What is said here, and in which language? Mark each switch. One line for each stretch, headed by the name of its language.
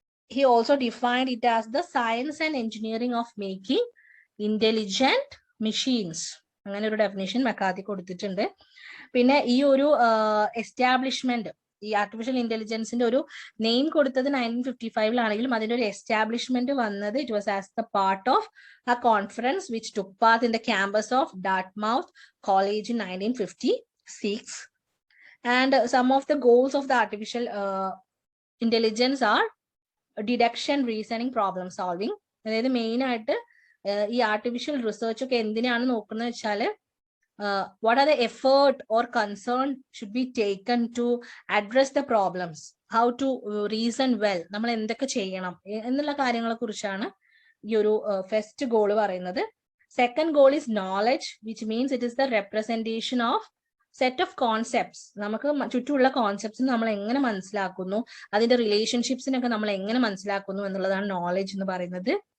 English: He also defined it as the science and engineering of making intelligent machines.
Malayalam: അങ്ങനെ ഒരു definition മെക്കാത്തി കൊടുത്തിട്ടുണ്ട്. പിന്നെ ഈ ഒരു എസ്റ്റാബ്ലിഷ്മെന്റ്, ഈ ആർട്ടിഫിഷ്യൽ ഇന്റലിജൻസിന്റെ ഒരു നെയിം കൊടുത്തത് 1955 അതിന്റെ ഒരു എസ്റ്റാബ്ലിഷ്മെന്റ് വന്നത്
English: It was as the part of a conference which took part in the campus of Dartmouth College in 1956. And some of the goals of the artificial intelligence are deduction, reasoning, problem solving.
Malayalam: അതായത് main ആയിട്ട് ഈ artificial research ഒക്കെ എന്തിനാണ് നോക്കുന്നത് വെച്ചാല്
English: what are the effort or concern should be taken to address the problems? How to reason well,
Malayalam: നമ്മൾ എന്തൊക്കെ ചെയ്യണം എന്നുള്ള കാര്യങ്ങളെ കുറിച്ചാണ് ഈ ഒരു ഫസ്റ്റ് ഗോൾ പറയുന്നത്.
English: Second goal is knowledge, which means it is the representation of set of concepts.
Malayalam: നമുക്ക് ചുറ്റുമുള്ള കോൺസെപ്റ്റ്സ് നമ്മൾ എങ്ങനെ മനസ്സിലാക്കുന്നു, അതിന്റെ റിലേഷൻഷിപ്സിനൊക്കെ നമ്മൾ എങ്ങനെ മനസ്സിലാക്കുന്നു എന്നുള്ളതാണ് നോളജ് എന്ന് പറയുന്നത്.